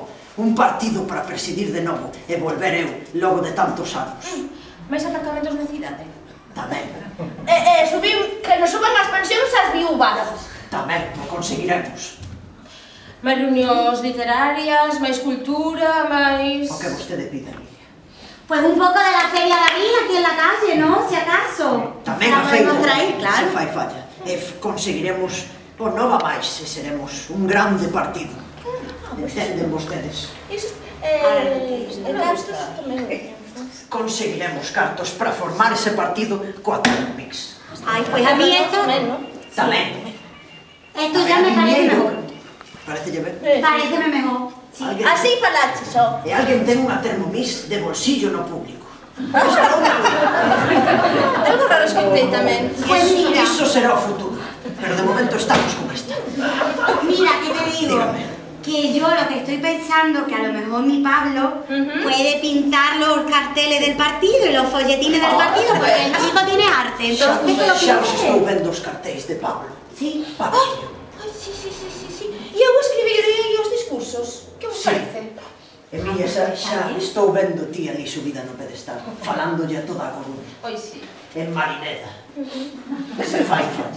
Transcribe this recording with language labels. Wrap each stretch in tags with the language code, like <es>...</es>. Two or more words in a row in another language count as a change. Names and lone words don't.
<gl>Un partido para presidir de novo e volver eu logo de tantos anos. Mais aparcamentos na cidade? Tamén, Que nos suban as pensións ás viúvas. tamén, o conseguiremos. Máis reunións literarias, máis cultura, máis... O que vostede pide, Emilia.</gl> <es>Pues un poco de la Feria de Abril aquí en la calle, ¿no? Si acaso.</es> <gl>Tamén</gl> <es>La</es> <gl>a feira, podemos traer, claro. se fai falla. E conseguiremos o nova máis e seremos un grande partido. Entenden vostedes? Iso, cartos tamén. Conseguiremos cartos para formar ese partido coa Thermomix.</gl> <es>Ay, pues a mí esto...</es> <gl>Tamén.</gl> <es>Esto ya me parece mejor.</es> <gl>Parecelle ben?</gl> <es>Pareceme mejor. Sí.</es> <gl>Así falache, só. E alguén ten unha Thermomix de bolsillo no público. Algo raro escoitei tamén.</gl> <es>Pues mira.</es> <gl>Iso será o futuro. Pero de momento estamos con esta.</gl> <es>Mira, ¿qué te digo? Dígame. Que yo lo que estoy pensando que a lo mejor mi Pablo puede pintar los carteles del partido y los folletines del partido, porque el chico tiene arte, entonces que lo</es> <gl>Xa os estou</gl> <es>pinte.</es> <gl>vendo os cartéis de Pablo.</gl> <es>Sí. Pabillo.</es> <gl>Ai, sí. E eu escribirei os discursos. Que vos parece? Emilia, xa estou vendo ti ali subida no pedestal, falándolle a toda a Coruña. Ai, sí. En Marineda. Se fai falla.</gl>